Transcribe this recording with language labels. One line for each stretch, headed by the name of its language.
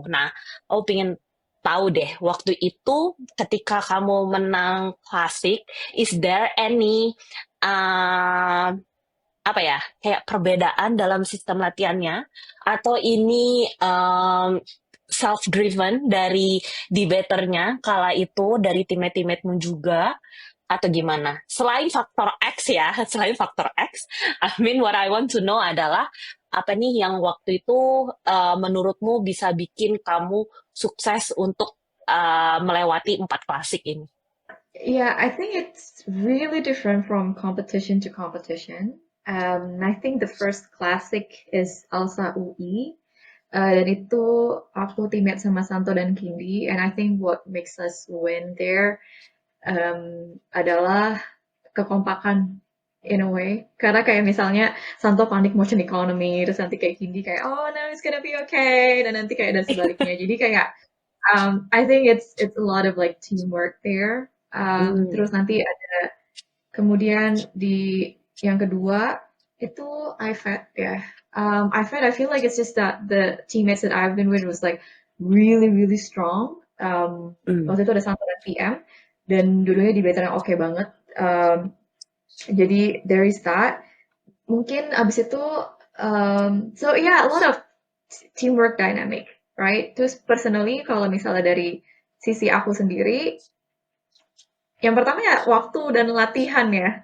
Indonesian: Nah, aku pengen tahu deh waktu itu ketika kamu menang klasik,
English: is there any
Indonesian: uh, apa ya kayak perbedaan dalam sistem latihannya atau ini self driven dari debaternya kala itu dari teammate-teammatemu juga atau gimana? Selain faktor X ya, selain faktor X,
English: I mean what I want to know
Indonesian: adalah apa nih yang waktu itu menurutmu bisa bikin kamu sukses untuk melewati 4 klasik ini?
English: Yeah, I think it's really different from competition to competition. I think the first classic is Alsa UI.
Indonesian: Dan itu aku teammate sama Santo dan Kindi,
English: and I think what makes us win there
Indonesian: adalah kekompakan
English: in a way.
Indonesian: Karena kayak misalnya Santo panik motion economy, terus nanti kayak Kindi kayak
English: oh no it's gonna be okay,
Indonesian: dan nanti kayak dan sebaliknya. Jadi kayak
English: I think it's a lot of like teamwork there. Hmm.
Indonesian: Terus nanti ada kemudian di yang kedua itu IFET ya.
English: IFET I feel like it's just that the teammates that I've been with was like really really strong. Hmm.
Indonesian: Waktu itu ada Santo dan PM dan dulunya di veteran yang oke banget.
English: Jadi there is that.
Indonesian: Mungkin abis itu
English: so yeah a lot of teamwork dynamic, right?
Indonesian: Terus personally kalau misalnya dari sisi aku sendiri, yang pertama ya waktu dan latihan ya.